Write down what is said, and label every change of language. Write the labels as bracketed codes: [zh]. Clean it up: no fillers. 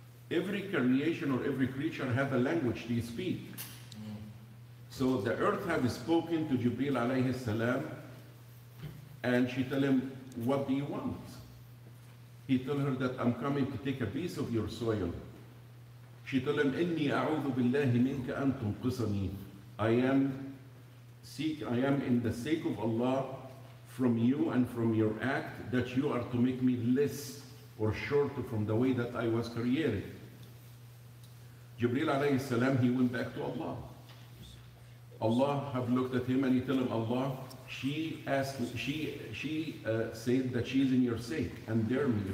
[en] Every creation or every creature have a language they speak. So the earth had spoken to Jibreel alayhi salam, and she told him, what do you want? He told her that I'm coming to take a piece of your soil. She told him, [ar] إِنِّي أَعُوذُ بِاللَّهِ مِنْكَ أَن تُنْقِصَنِي. [en] I am in the sake of Allah from you and from your act that you are to make me less or shorter from the way that I was created. Jibreel alayhi salam, he went back to Allah. Allah have looked at him and he told him, Allah, she said that she is in your sake, and dare me.